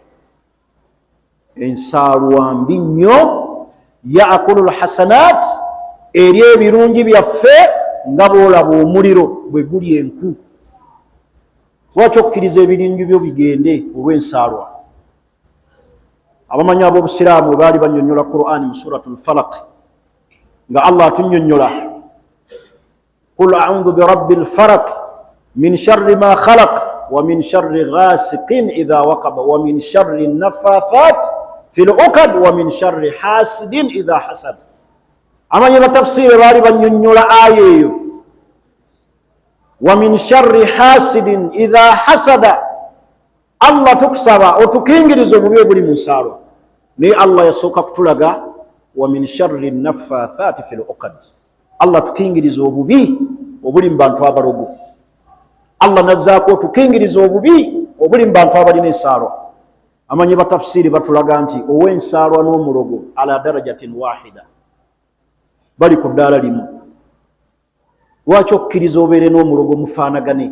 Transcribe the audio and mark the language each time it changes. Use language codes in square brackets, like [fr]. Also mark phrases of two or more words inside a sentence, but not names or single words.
[lg] ensaalwa mbi nnyo [ar] يأكل الحسنات [lg] eri ebirungi byaffe nga bw'olaba omuliro bwe guli enku lwaki okukkiriza ebirungi byo bigende olw'ensaalwa abamanyi ab'obusiraamu baali bannyonnyola Qur'ani mu suratul Falaq nga Allah atunnyonnyola [ar] قل أعوذ برب الفلق من شر ما خلق ومن شر غاسق إذا وقب ومن شر النفاثات في العقد ومن شر حاسد إذا حسد [lg] amanyi batafsire baali bannyonnyola aya eyo [ar] ومن شر حاسد إذا حسد [lg] Allah tukusaba otukingiriza obubi obuli mu nsaalwa naye Allah yasooka kutulaga [ar] ومن شر النفاثات في العقد [lg] Allah tukingiriza obubi obuli mu bantu abalogo Allah nazzaako tukingiriza obubi obuli mu bantu abalina ensaalwa amanyi batafsiri batulaga nti ow'ensaalwa n'omulogo [ar] على درجة واحدة [lg] bali ku ddaala limu lwaki okkiriza obeere n'omulogo mufaanagane?